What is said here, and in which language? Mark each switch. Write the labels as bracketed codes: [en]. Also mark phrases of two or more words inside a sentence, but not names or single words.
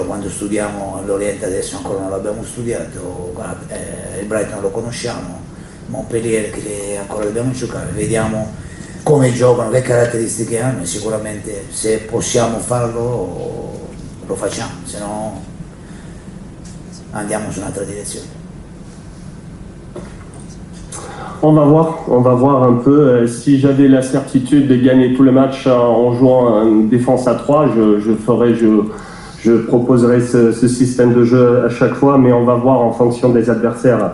[it] Quando studiamo l'Oriente adesso ancora non l'abbiamo studiato, il Brighton lo conosciamo, Montpellier che ancora dobbiamo giocare, vediamo come giocano, che caratteristiche hanno, e sicuramente se possiamo farlo lo facciamo, se no andiamo su un'altra direzione. [fr] On va voir un peu. Si j'avais la certitude de gagner tous les matchs en jouant une défense à 3, je proposerais ce système de jeu à chaque fois, mais on va voir en fonction des adversaires.